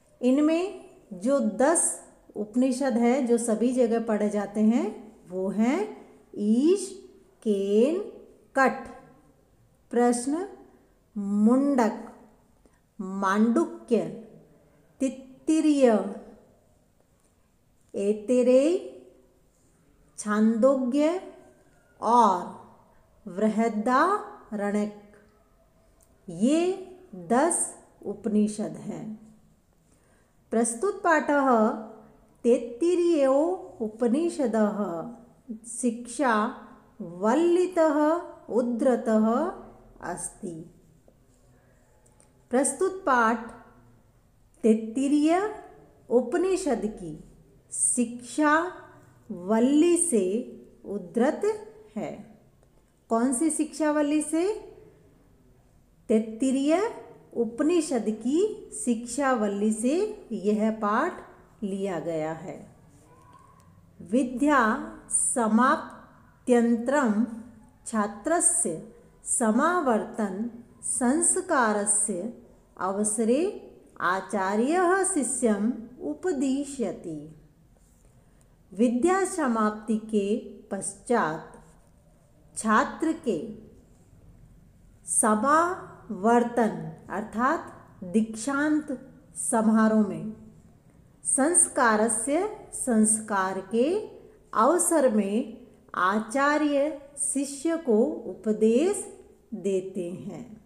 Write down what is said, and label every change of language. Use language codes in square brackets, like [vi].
[hi] इनमें जो 10 उपनिषद है जो सभी जगह पढ़े जाते हैं वो हैं ईश, केन, कठ, प्रश्न, मुंडक, मांडुक्य, तित्तिरीय, ऐतरेय, छांदोग्य और बृहदारण्यक। ये 10 उपनिषद हैं। [sa] प्रस्तुत पाठः तैत्तिरीयो उपनिषदः शिक्षा वल्लितः उद्धृतः अस्ति। [hi] प्रस्तुत पाठ तैत्तिरीय उपनिषद की शिक्षा वल्ली से उद्धृत है। कौन सी शिक्षावल्ली से? तैत्तिरीय उपनिषद की शिक्षावल्ली से यह पाठ लिया गया है। [sa] विद्या समाप्त्यंतरं छात्रस्य समावर्तन संस्कारस्य अवसरे आचार्यः शिष्यम् उपदिश्यति। [hi] विद्या समाप्ति के पश्चात छात्र के समावर्तन अर्थात दीक्षांत समारोह में संस्कारस्य संस्कार के अवसर में आचार्य शिष्य को उपदेश देते हैं।